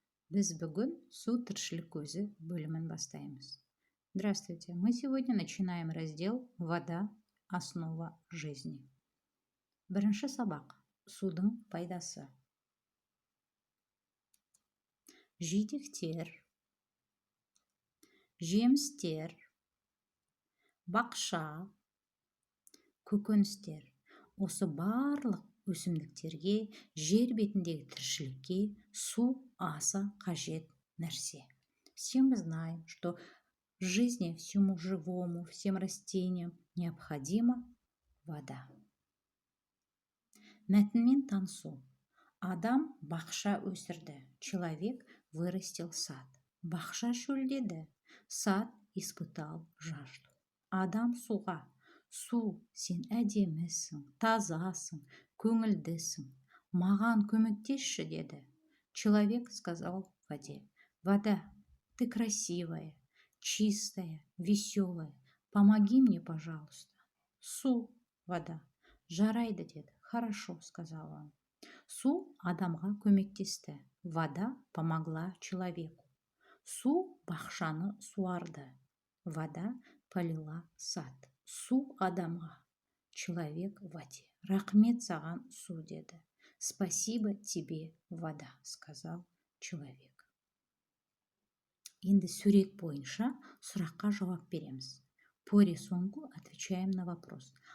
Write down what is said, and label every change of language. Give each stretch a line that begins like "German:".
Kazakh: Біз бүгін су тіршілік көзі бөлімін бастаймыз.
Russian: Здравствуйте, мы сегодня начинаем раздел «Вода – основа жизни».
Kazakh: Бірінші сабақ. Судың пайдасы. Жидектер, жемістер, бақша, көкөністер. Осы барлық өсімдіктерге, жер бетіндегі тіршілікке су аса қажет нәрсе.
Russian: Все мы знаем, что в жизни всему живому, всем растениям необходима вода.
Kazakh: Мәтінмен танысу. Адам бақша өсірді,
Russian: человек вырастил сад.
Kazakh: Бақша шөлдеді,
Russian: сад испытал жажду.
Kazakh: Адам суға. Су, сен әдемісің, тазасың, көңілдісің. Маған көмектесші деді.
Russian: Человек сказал воде: вода, ты красивая, чистая, веселая. Помоги мне, пожалуйста. Су, вода.
Kazakh: Жарайды деді.
Russian: Хорошо, сказал он.
Kazakh: Су адамға көмектесті.
Russian: Вода помогла человеку.
Kazakh: Су бақшаны суарды.
Russian: Вода полила сад.
Kazakh: Су адамға.
Russian: Человек воде.
Kazakh: Рахмет саған су деді.
Russian: Спасибо тебе, вода, сказал человек.
Kazakh: Енді сурет бойынша сұраққа жауап береміз.
Russian: По рисунку отвечаем на вопрос.